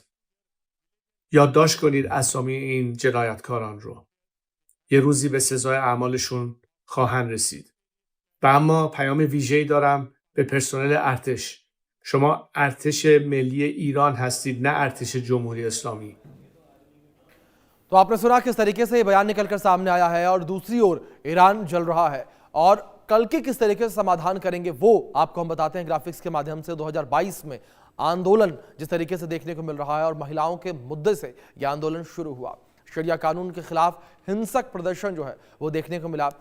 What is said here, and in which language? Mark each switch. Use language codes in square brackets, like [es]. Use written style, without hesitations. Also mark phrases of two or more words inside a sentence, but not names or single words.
[fa] یادداشت کنید اسامی این جنایتکاران رو. یه روزی به سزای اعمالشون خواهند رسید. و اما پیام ویژه‌ای دارم به پرسنل ارتش. شما ارتش ملی ایران هستید، نه ارتش جمهوری اسلامی. [hi] तो आपने सुना किस तरीके से ये बयान निकलकर सामने आया है और दूसरी ओर ईरान जल रहा है और कल के किस तरीके से समाधान करेंगे वो आपको हम बताते हैं ग्राफिक्स के माध्यम से। 2022 में आंदोलन जिस तरीके से देखने को मिल रहा है और महिलाओं के मुद्दे से यह आंदोलन शुरू हुआ, शरिया कानून के खिलाफ हिंसक प्रदर्शन जो है वो देखने को मिला।